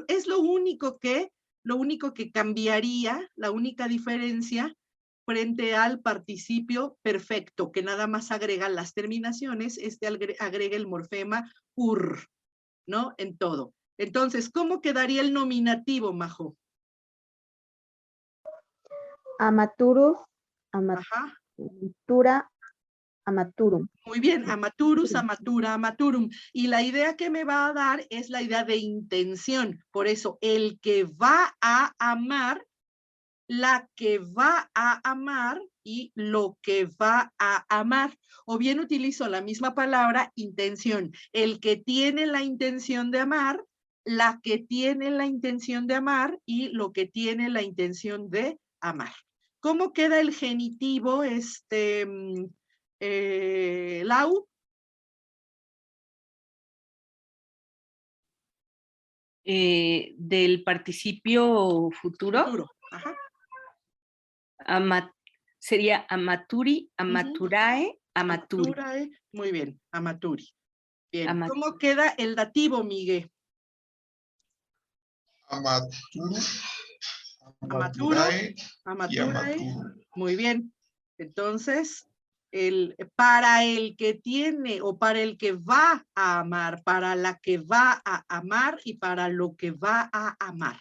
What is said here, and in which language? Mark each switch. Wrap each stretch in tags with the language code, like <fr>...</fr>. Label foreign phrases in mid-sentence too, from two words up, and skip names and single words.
<es>Es lo único que cambiaría, la única diferencia frente al participio perfecto, que nada más agrega las terminaciones, agrega el morfema ur, ¿no? En todo. Entonces, ¿cómo quedaría el nominativo, Majo?</es> <la>Amaturus, amatura, amaturum.</la> <es>Muy bien,</es> <la>amaturus, amatura, amaturum.</la> <es>Y la idea que me va a dar es la idea de intención. Por eso, el que va a amar, la que va a amar y lo que va a amar. O bien utilizo la misma palabra, intención. El que tiene la intención de amar, la que tiene la intención de amar y lo que tiene la intención de amar. ¿Cómo queda el genitivo, Lau? Del participio futuro. Ajá.</es> <la>Sería amaturi, amaturae, amaturi. Amaturae,</la> <es>muy bien, amaturi. Bien,</es> <la>Amaturi.</la> <es>¿cómo queda el dativo, Miguel?</es> <la>Amaturo, Amaturae, y amaturo.</la> <es>muy bien. Entonces, para el que tiene o para el que va a amar, para la que va a amar y para lo que va a amar.</es>